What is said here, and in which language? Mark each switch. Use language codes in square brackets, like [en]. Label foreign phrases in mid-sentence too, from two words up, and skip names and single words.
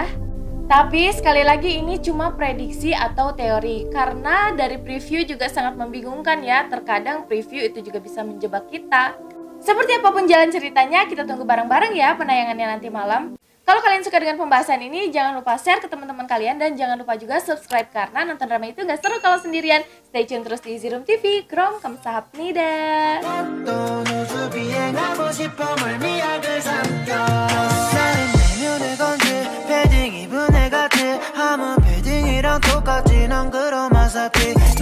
[id] Tapi sekali lagi ini cuma prediksi atau teori karena dari preview juga sangat membingungkan ya. Terkadang preview itu juga bisa menjebak kita. Seperti apapun jalan ceritanya, kita tunggu bareng-bareng ya penayangannya nanti malam. Kalau kalian suka dengan pembahasan ini, jangan lupa share ke teman-teman kalian dan jangan lupa juga subscribe karena nonton drama itu gak seru kalau sendirian. [en] Stay tune [id] terus di Easy Room TV. Krom 감사합니다. [ko] 패딩 입은 애 같아 아무 패딩이랑 똑같진 않아 안 그럼 어차피